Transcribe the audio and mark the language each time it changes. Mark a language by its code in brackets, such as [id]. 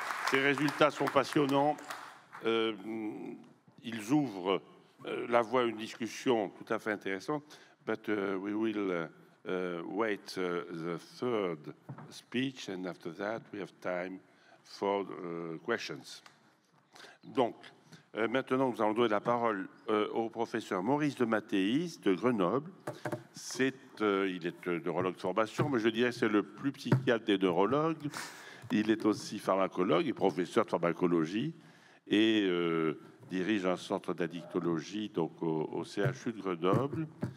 [fr] Ces résultats sont passionnants. Ils ouvrent la voie à une discussion tout à fait intéressante. [en] But we will wait the third speech, and after that, we have time for questions. Donc, [fr] Maintenant, nous allons donner la parole au professeur Maurice DEMATTEIS de Grenoble. Il est neurologue de formation, mais je dirais que c'est le plus psychiatre des neurologues. Il est aussi pharmacologue et professeur de pharmacologie et dirige un centre d'addictologie donc au CHU de Grenoble.